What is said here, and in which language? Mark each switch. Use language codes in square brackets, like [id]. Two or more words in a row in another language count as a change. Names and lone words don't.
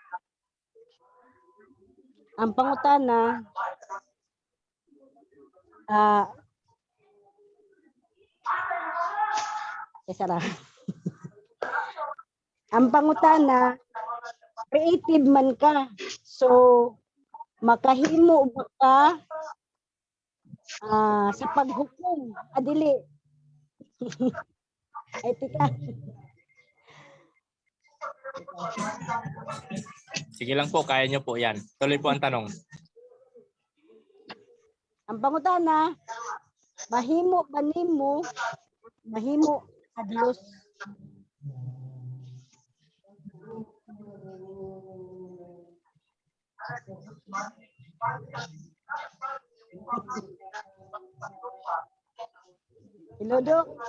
[ceb] Ang pangutana ang pangutana, creative man ka. So, makahimo ba ka sa paghukom? Dili. Ay, tika. [tl] Sige lang po, kaya nyo po yan. Tuloy po ang tanong. [ceb] Ang pangutana, mahimo ba nimo mahimo sa Dios? Hello, Dok.